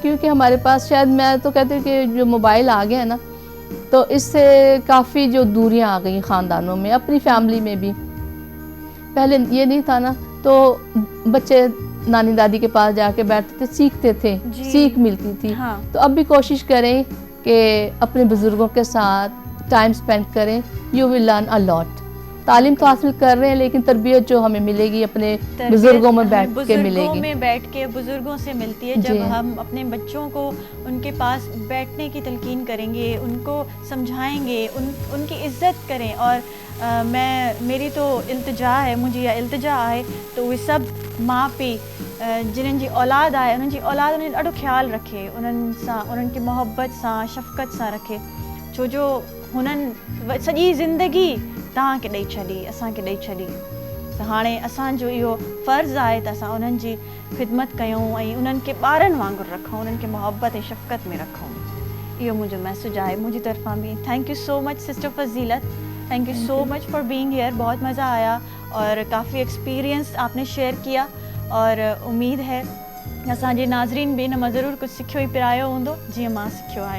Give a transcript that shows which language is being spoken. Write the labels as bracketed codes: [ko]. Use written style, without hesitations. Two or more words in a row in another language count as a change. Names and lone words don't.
[hi] क्योंकि हमारे पास शायद, मैं तो कहती हूँ कि जो मोबाइल आ गया है ना, तो इससे काफ़ी जो दूरियां आ गई ख़ानदानों में, अपनी फैमिली में भी। पहले ये नहीं था ना, तो बच्चे नानी दादी के पास जाके बैठते थे, सीखते थे, जी। सीख मिलती थी। हाँ। तो अब भी कोशिश करें कि अपने बुज़ुर्गों के साथ [en] time spend [hi] करें, [en] you will learn a lot. [hi] तालीम तो हासिल कर रहे हैं, लेकिन तरबियत जो हमें मिलेगी अपने बुज़ुर्गों में बैठ के मिलेगी, में बैठ के बुजुर्गों से मिलती है। जब जी। हम अपने बच्चों को उनके पास बैठने की तलकीन करेंगे, उनको समझाएंगे, उनकी इज्जत करें। और मेरी तो इल्तिजा है, [sd] मुझे या इल्तिजा आहे तो उहे सभु माउ पीउ जिन्हनि जी औलाद आहे, उन्हनि जी औलाद उन्हनि ॾाढो ख़्यालु रखे, उन्हनि सां, उन्हनि खे मोहब्बत सां, शफ़क़त सां रखे। छो जो हुननि सॼी ज़िंदगी तव्हांखे ॾेई छॾी, असांखे ॾेई छॾी। त हाणे असांजो इहो फ़र्ज़ु आहे त असां उन्हनि जी ख़िदमत कयूं ऐं उन्हनि खे ॿारनि वांगुरु रखूं, उन्हनि खे मोहब्बत ऐं शफ़क़त में रखूं। इहो मुंहिंजो मैसेज आहे मुंहिंजी तरफ़ां बि। [en] thank you so much sister Fazeelat, thank you so much for being here. [hi] बहुत मज़ा आया और काफ़ी एक्सपीरियंस आपने शेयर किया, और उम्मीद है [sd] असांजे नाज़रीन बि इन मां ज़रूरु कुझु सिखियो ई पिरायो हूंदो, जीअं मां सिखियो आहे।